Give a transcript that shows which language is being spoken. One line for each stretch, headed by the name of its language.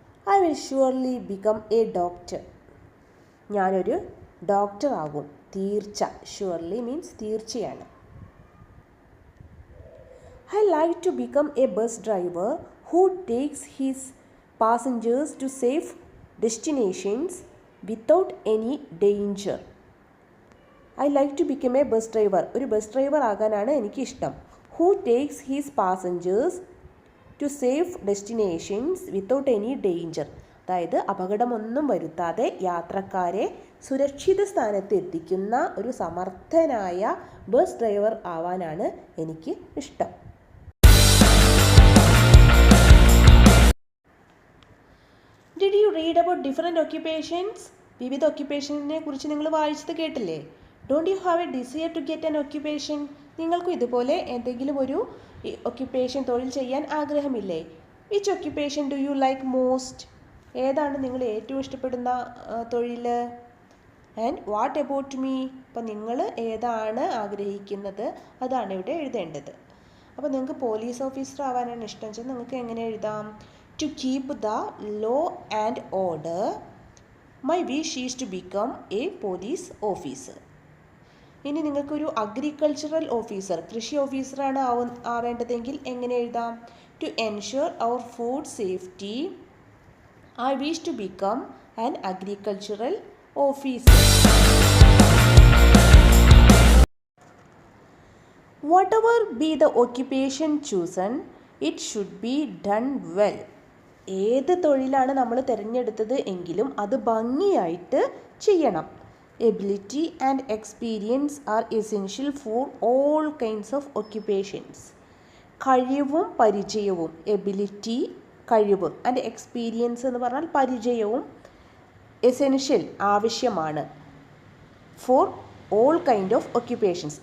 English: I will surely become a doctor.
Malayalam: ഞാനൊരു doctor ആകും. തീർച്ച.
English: surely means
Malayalam: തീർച്ചയാണ്.
English: I like to become a bus driver who takes his passengers to safe destinations without any danger. I like to become a bus driver.
Malayalam: ഒരു bus driver ആകാനാണ് എനിക്ക് ഇഷ്ടം.
English: Who takes his passengers to safe destinations without any danger.
Malayalam: അതായത് അപകടമൊന്നും വരുത്താതെ യാത്രക്കാരെ സുരക്ഷിത സ്ഥാനത്ത് എത്തിക്കുന്ന ഒരു സമർത്ഥനായ ബസ് ഡ്രൈവർ ആവാനാണ് എനിക്ക് ഇഷ്ടം.
English: Did you read about different occupations?
Malayalam: വിവിധ ഒക്യുപ്പേഷനെ കുറിച്ച് നിങ്ങൾ വായിച്ചത് കേട്ടില്ലേ?
English: Don't you have a desire to get an occupation?
Malayalam: നിങ്ങൾക്കും ഇതുപോലെ എന്തെങ്കിലും ഒരു ഈ ഒക്യുപ്പേഷൻ തൊഴിൽ ചെയ്യാൻ ആഗ്രഹമില്ലേ?
English: Which occupation do you like most?
Malayalam: ഏതാണ് നിങ്ങൾ ഏറ്റവും ഇഷ്ടപ്പെടുന്ന തൊഴിൽ?
English: And what about me?
Malayalam: അപ്പം നിങ്ങൾ ഏതാണ് ആഗ്രഹിക്കുന്നത് അതാണ് ഇവിടെ എഴുതേണ്ടത്. അപ്പോൾ നിങ്ങൾക്ക് പോലീസ് ഓഫീസർ ആവാനാണ് ഇഷ്ടം വെച്ചാൽ നിങ്ങൾക്ക് എങ്ങനെ എഴുതാം?
English: To keep the law and order, my wish is to become a police officer.
Malayalam: ഇനി നിങ്ങൾക്കൊരു അഗ്രികൾച്ചറൽ ഓഫീസർ, കൃഷി ഓഫീസറാണ് ആവേണ്ടതെങ്കിൽ എങ്ങനെ എഴുതാം?
English: To ensure our food safety, I wish to become an agricultural officer. Whatever be the occupation chosen, it should be done well.
Malayalam: ഏത് തൊഴിലാണ് നമ്മൾ തിരഞ്ഞെടുത്തത് എങ്കിലും അത് ഭംഗിയായിട്ട് ചെയ്യണം.
English: Ability and experience are essential for all kinds of occupations.
Malayalam: കഴിവും പരിചയവും,
English: ability കഴിവ്, and experience
Malayalam: എന്ന് പറഞ്ഞാൽ പരിചയവും
English: essential
Malayalam: ആവശ്യമാണ്
English: For all kind of occupations.